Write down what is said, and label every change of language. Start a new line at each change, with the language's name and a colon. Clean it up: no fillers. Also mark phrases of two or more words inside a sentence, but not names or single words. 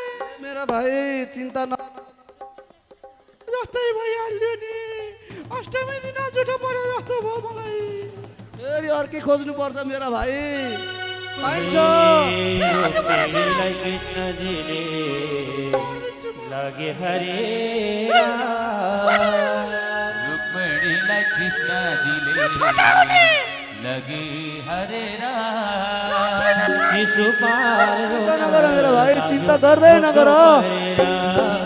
Hindi: मेरा भाइ चिन्ता न
Nepali: जस्तै भइहाल्यो नि अष्टमी दिन जुठो पर्यो जस्तो भयो मलाई फेरि अर्कै खोज्नुपर्छ
Hindi: मेरा भाइ
Nepali: पाइन्छ कृष्णजीले लगे हरे कृष्ण जी लगे हरे राम
Hindi: चिंता न करो मेरा भाई,
Nepali: चिंता गर्दै नगर।